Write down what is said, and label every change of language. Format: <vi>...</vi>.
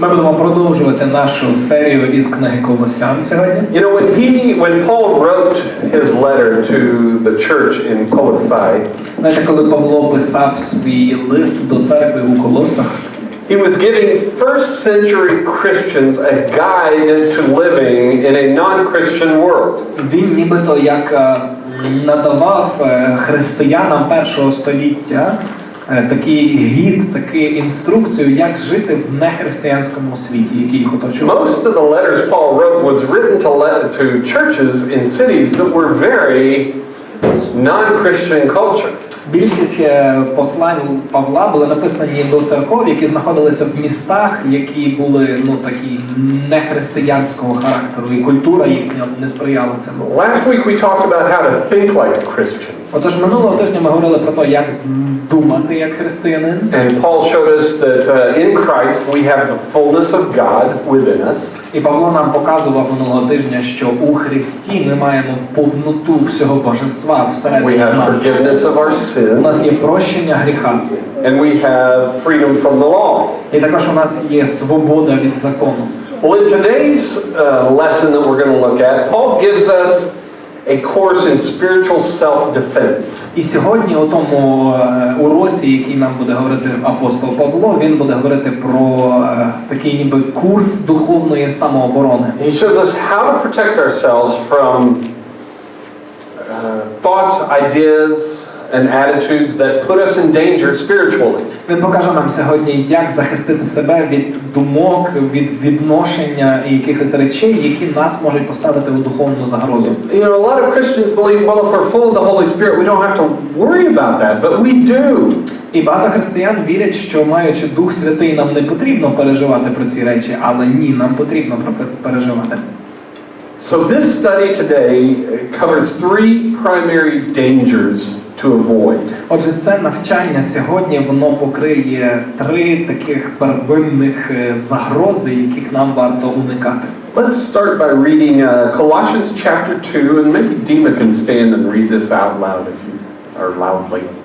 <uk>Ми будемо продовжувати нашу серію із книги Колосян сьогодні.</uk> <en>You know, when Paul wrote his letter to the church in Colossae,</en> <uk>Знаєте, коли Павло писав свій лист до церкви у Колосах,</uk> <en>he was giving first century Christians a guide to living in a non-Christian world.</en> <uk>він нібито як надавав християнам першого століття такий гід, таку інструкцію, як жити в нехристиянському світі, який їх оточував.</uk> <en>Most of the letters Paul wrote was written to churches in cities that were very non-Christian culture.</en> <uk>Більшість послань Павла були написані до церков, які знаходилися в містах, які були такі нехристиянського характеру, і культура їхня не сприяла цьому.</uk> <en>Last week we talked about how to think like a Christian.</en> <uk>Отож, минулого тижня ми говорили про те, як думати як християнин.</uk> <en>And Paul showed us that in Christ we have the fullness of God within us.</en> <uk>І Павло нам показував минулого тижня, що у Христі ми маємо повноту всього божества всередині</uk> <en>We have</en> <uk>нас.</uk> <en>forgiveness of our</en> <uk>У нас</uk> <en>sins.</en> <uk>є прощення гріха.</uk> <en>And we have freedom from the law.</en> <uk>І також у нас є свобода від закону.</uk> <en>Well, in today's lesson that we're going to look at, Paul gives us a course in spiritual self-defense.</en> <uk>І сьогодні у тому уроці, який нам буде говорити апостол Павло, він буде говорити про такий ніби курс духовної самооборони.</uk> <en>He shows us how to protect ourselves from thoughts, ideas, and attitudes that put us in danger spiritually.</en> <uk>Він покаже нам сьогодні, як захистити себе від думок, від відношення і якихось речей, які нас можуть поставити у духовну загрозу.</uk> <en>You know, a lot of Christians believe, well, if we're full of the Holy Spirit, we don't have to worry about that, but we do.</en> <uk>І багато християн вірять, що маючи Дух Святий, нам не потрібно переживати про ці речі, але ні, нам потрібно про це переживати.</uk> <en>So this study today covers three primary dangers to avoid.</en> <uk>Отже, це навчання сьогодні, воно покриє три таких первинних загрози, яких нам варто уникати.</uk> <en>Let's start by reading Colossians chapter 2, and maybe Dima can stand and read this out loud if you are loudly.</en>